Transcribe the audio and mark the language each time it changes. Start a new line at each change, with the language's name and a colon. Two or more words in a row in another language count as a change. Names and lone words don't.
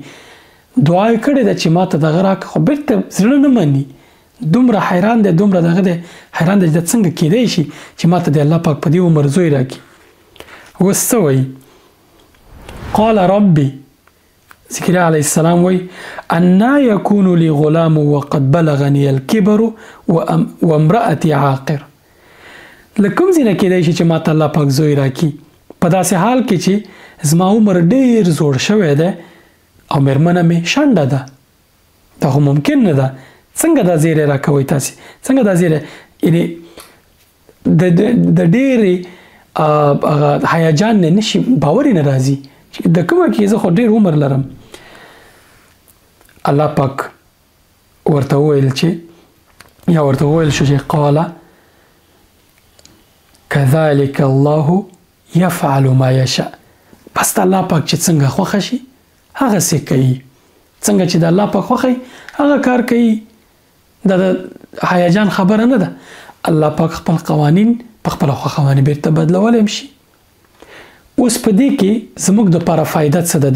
Pashto: دعا یې کړې ده چې ما ته دغه راکړه، خو بېرته زړه نه مني، دومره حیران دی، دومره دغه دی حیران دی چې دا څنګه کېدی شي چې ما ته د الله پاک په دې عمر زوی راکړي. اوس څه وایي؟
Arabic: قال ربي، زکریا علیه السلام وایي انا یکون لی غلام وقد بلغنی الکبر وامرأتي عاقر.
Pashto: له کوم ځای نه کېدی شي چې ما ته الله پاک زوی راکړي په داسې حال کې چې زما عمر ډېر زوړ شوی دی او میرمنه مې شنډه ده؟ دا خو ممکن نه ده. څنګه دا زیری راکوئ تاسې؟ څنګه دا زیری؟ یعنې د ډېرې هیجان نه نشي باور یې نه راځي چې د کومه کې زه خو ډېر عمر لرم. الله پاک ورته وویل چې یا ورته وویل شو چې
Arabic: قال كذلك الله يفعل ما يشاء.
Pashto: بس د الله پاک چې څنګه خوښه شي هغسې کوي، څنګه چې د الله پاک خوښوي هغه کار کوي. دا د هیجان خبره نه ده. الله پاک خپل قوانین په خپله خوښه باندې بیرته بدلولی هم شي. اوس په دې کې زموږ دپاره فایده څه ده؟